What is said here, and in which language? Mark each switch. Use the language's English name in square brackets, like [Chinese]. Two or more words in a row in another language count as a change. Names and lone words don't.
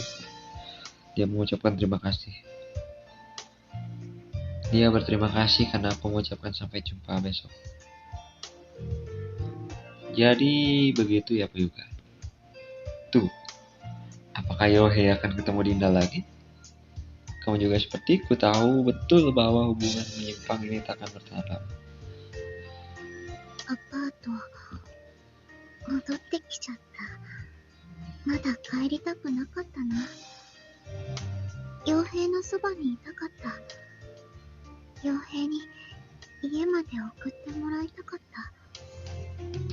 [Indonesian] Dia mengucapkan terima kasih. Dia berterima kasih karena aku mengucapkan sampai jumpa besok. Jadi begitu ya Fuyuka. Tuh, apakah Yohei akan ketemu Dinda lagi? Kamu juga sepertiku tahu betul bahwa hubungan menyimpang ini tak akan bertahan lama. [Japanese] アパート戻ってきちゃった。まだ帰りたくなかったな。傭兵のそばにいたかった。傭兵に家まで送ってもらいたかった。